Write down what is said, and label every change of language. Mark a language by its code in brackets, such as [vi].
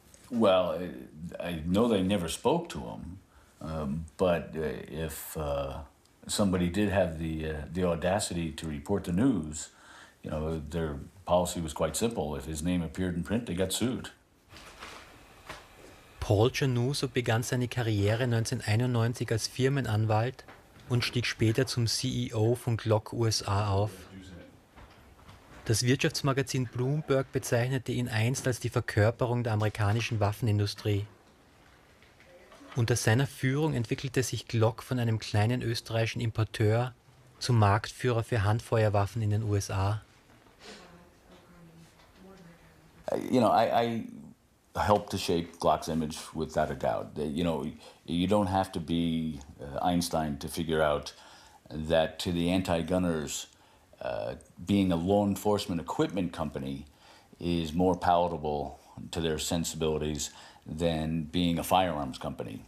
[en] Well, I know they never spoke to him, but if somebody did have the audacity to report the news, you know, their policy was quite simple. If his name appeared in print, they got sued. [de] Paul Giannuso begann seine Karriere 1991 als Firmenanwalt und stieg später zum CEO von Glock USA auf. Das Wirtschaftsmagazin Bloomberg bezeichnete ihn einst als die Verkörperung der amerikanischen Waffenindustrie. Unter seiner Führung entwickelte sich Glock von einem kleinen österreichischen Importeur zum Marktführer für Handfeuerwaffen in den USA. [en] You know, I helped to shape Glock's image without a doubt. You know, you don't have to be Einstein to figure out that to the anti-gunners, being a law enforcement equipment company is more palatable to their sensibilities than being a firearms company.